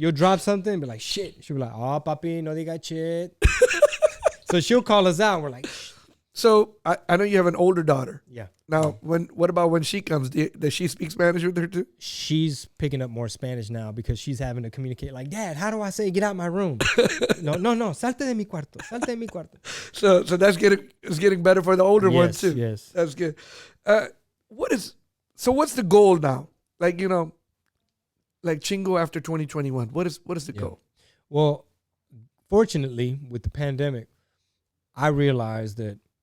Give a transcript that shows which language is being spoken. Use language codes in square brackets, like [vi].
[en] You'll drop something and be like, shit. She'll be like, [es] papi, no diga [en] shit. So she'll call us out, and we're like, shh. So I know you have an older daughter. Yeah. Now, what about when she comes? Does she speak Spanish with her too? She's picking up more Spanish now because she's having to communicate. Like, Dad, how do I say get out my room? [es] No, salte de mi cuarto, salte de mi cuarto. [en] So that's getting better for the older ones too. Yes, that's good. What's the goal now? Like like Chingo after 2021. What is the goal? Well, fortunately, with the pandemic, I realized that.